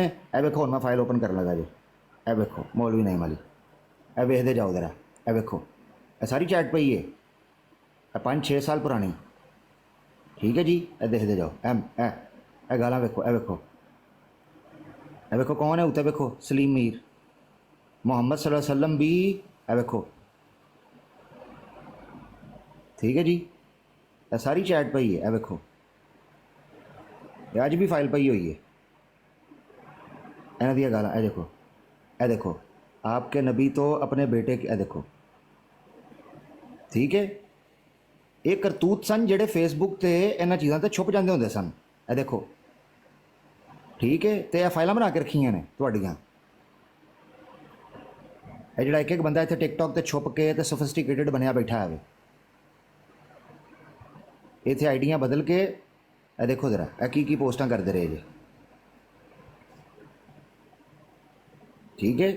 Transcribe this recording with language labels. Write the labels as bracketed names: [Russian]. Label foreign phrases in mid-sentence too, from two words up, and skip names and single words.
[Punjabi] ਇਹ ਵੇਖੋ, ਹੁਣ ਮੈਂ ਫਾਈਲ ਓਪਨ ਕਰਨ ਲੱਗਾ ਜੇ, ਇਹ ਵੇਖੋ ਮੌਲਵੀ ਨਈਮ ਵਾਲੀ, ਇਹ ਵੇਖਦੇ ਜਾਓ ਜ਼ਰਾ। ਇਹ ਵੇਖੋ, ਇਹ ਸਾਰੀ ਚੈਟ ਪਈ ਹੈ, ਇਹ 5-6 ਸਾਲ ਪੁਰਾਣੀ, ਠੀਕ ਹੈ ਜੀ। ਇਹ ਦੇਖਦੇ ਜਾਓ, ਇਹ ਗਾਲਾਂ ਵੇਖੋ, ਇਹ ਵੇਖੋ, ਇਹ ਵੇਖੋ ਕੌਣ ਹੈ ਉੱਤੇ, ਵੇਖੋ ਸਲੀਮ ਮੀਰ, ਮੁਹੰਮਦ [Arabic] صلى الله عليه وسلم [Punjabi] भी, ਇਹ ਵੇਖੋ, ਠੀਕ ਹੈ ਜੀ। ਇਹ ਸਾਰੀ ਚੈਟ ਪਈ ਹੈ, ਇਹ ਵੇਖੋ, ਇਹ ਅੱਜ ਵੀ ਫਾਈਲ ਪਈ ਹੋਈ ਹੈ ਇਹਨਾਂ ਦੀਆਂ ਗਾਲਾਂ। ਇਹ ਦੇਖੋ, ਇਹ ਦੇਖੋ, [Urdu] آپ کے نبی تو اپنے بیٹے کے, [Punjabi] ਇਹ ਦੇਖੋ, ਠੀਕ ਹੈ। ਇਹ ਕਰਤੂਤ ਸਨ ਜਿਹੜੇ ਫੇਸਬੁੱਕ ਤੇ ਇਹਨਾਂ ਚੀਜ਼ਾਂ ਤੇ ਛੁਪ ਜਾਂਦੇ ਹੁੰਦੇ ਸਨ। ਇਹ ਦੇਖੋ, ਠੀਕ ਹੈ। ਤੇ ਇਹ ਫਾਈਲਾਂ ਬਣਾ ਕੇ ਰੱਖੀਆਂ ਨੇ ਤੁਹਾਡੀਆਂ। ਇਹ ਜਿਹੜਾ ਇੱਕ ਬੰਦਾ ਇੱਥੇ ਟਿਕਟੌਕ ਤੇ ਛੁਪ ਕੇ ਤੇ ਸੋਫਿਸਟੀਕੇਟਡ ਬਣਿਆ ਬੈਠਾ ਹੈ, ਇੱਥੇ ਆਈਡੀਆਂ ਬਦਲ ਕੇ, ਇਹ ਦੇਖੋ ਜ਼ਰਾ, ਇਹ ਕੀ ਪੋਸਟਾਂ ਕਰਦੇ ਰਹੇ ਜੇ, ਠੀਕ ਹੈ।